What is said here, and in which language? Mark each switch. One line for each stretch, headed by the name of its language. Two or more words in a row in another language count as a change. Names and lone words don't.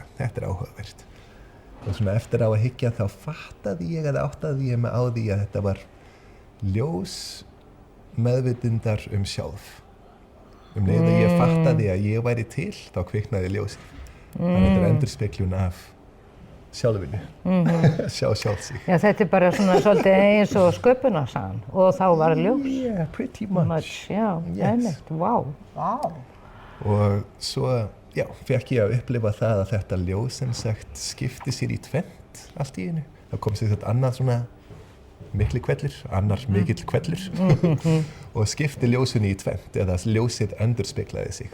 Icelandic: Þetta er áhugavert og svona eftir á að hyggja þá fattaði ég eða áttaði ég mig á því að þetta var ljós meðvitundar sjálf leið að ég fattaði að ég væri til þá kviknaði ljósið þannig að þetta er endurspeglun af sjálfinu sjá sjálf sig Já, þetta er bara svona svolítið eins og sköpunarsagan og þá var ljós
English: Yeah, pretty much
Icelandic: Já, einmitt, vá og svo fekk ég að upplifa það að þetta ljós sem sagt skipti sér í tvennt allt í einu. Það kom sér þetta annað svona mikli kvellir, annar mikill kvellir og skipti ljósunni í tvennt eða ljósið endurspeglaði sig.